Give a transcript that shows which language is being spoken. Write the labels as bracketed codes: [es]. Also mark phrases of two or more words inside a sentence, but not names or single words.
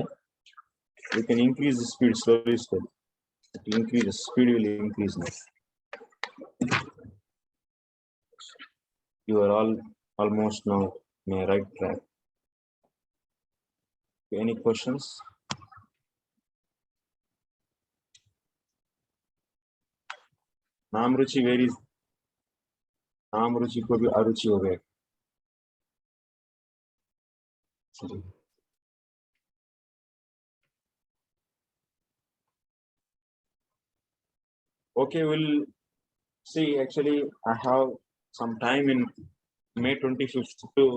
[en] You can increase the speed slowly. Increase the speed will increase now. You are all almost now in the right track. Any questions? [hi] नाम रुचि [en] where is [hi] नाम रुचि को भी अरुचि हो गया. [en] Okay, we'll see. Actually, I have some time in May 25th too.